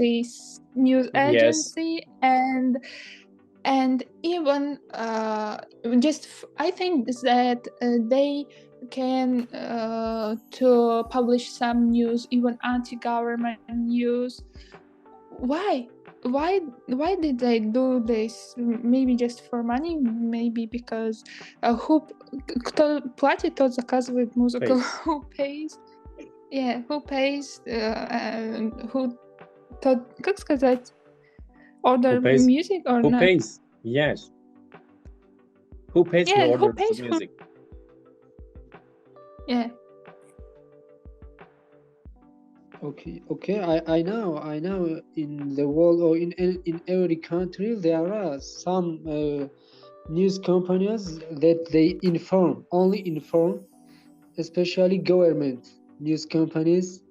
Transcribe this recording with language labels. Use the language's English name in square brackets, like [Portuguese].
[English] this news agency, and even just I think that they can to publish some news, even anti-government news. Why did they do this? Maybe just for money, maybe because [Russian] кто платит, тот заказывает музыку. [English] Who pays? Yeah, who pays? Who [Russian] тот, как сказать? [English] Order music or who not? Who pays? Yes. Who pays the order to music? Yeah. Okay. I know. In the world or in every country, there are some news companies that they only inform, especially government news companies.